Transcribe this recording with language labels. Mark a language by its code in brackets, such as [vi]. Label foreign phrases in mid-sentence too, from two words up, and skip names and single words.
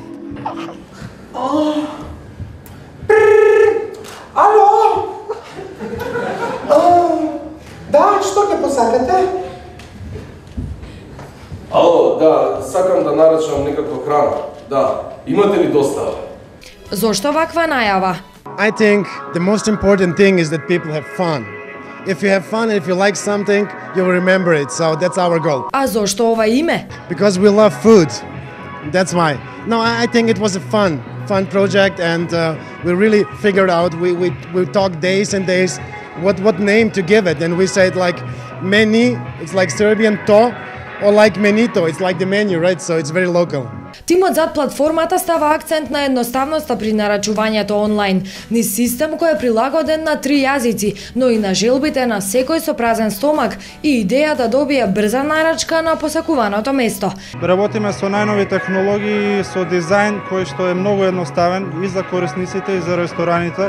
[mk] Ало? Да, што ќе посакате? Ало, да, сакам да нарачам некаква храна. Да, имате ли достава? Зошто ваква најава? [en] I think the most important thing is that people have fun. If you have fun and if you like something, you'll remember it. So that's our goal. [mk] А зошто ова име? [en] Because we love food. That's why. No, I think it was a fun project, and we really figured out. We talked days and days what name to give it, and we said like meni. It's like Serbian to, or like menito. It's like the menu, right? So it's very local. [mk] Тимот зад платформата става акцент на едноставноста при нарачувањето онлайн, низ систем кој е прилагоден на 3 јазици, но и на желбите на секој со празен стомак и идеја да добие брза нарачка на посакуваното место. Работиме со најнови технологии, со дизајн кој што е многу едноставен и за корисниците и за рестораните.